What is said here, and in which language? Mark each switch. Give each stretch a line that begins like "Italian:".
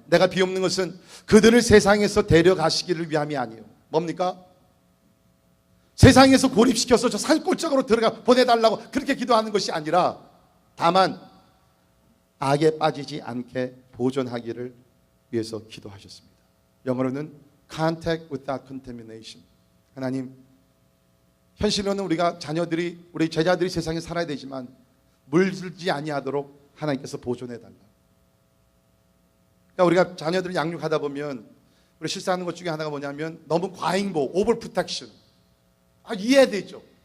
Korean: 내가 비옵는 것은 그들을 세상에서 데려가시기를 위함이 아니에요. 뭡니까? 세상에서 고립시켜서 저 산골짜기로 들어가 보내달라고 그렇게 기도하는 것이 아니라 다만 악에 빠지지 않게 보존하기를 위해서 기도하셨습니다. 영어로는
English: contact without contamination.
Korean: 하나님, 현실로는 우리가 우리 제자들이 세상에 살아야 되지만 물들지 아니하도록 하나님께서 보존해달라. 그러니까 우리가 자녀들을 양육하다 보면 우리 실수하는 것 중에 하나가 뭐냐면 너무 과잉보호, 오버 프로텍션. 이해되죠.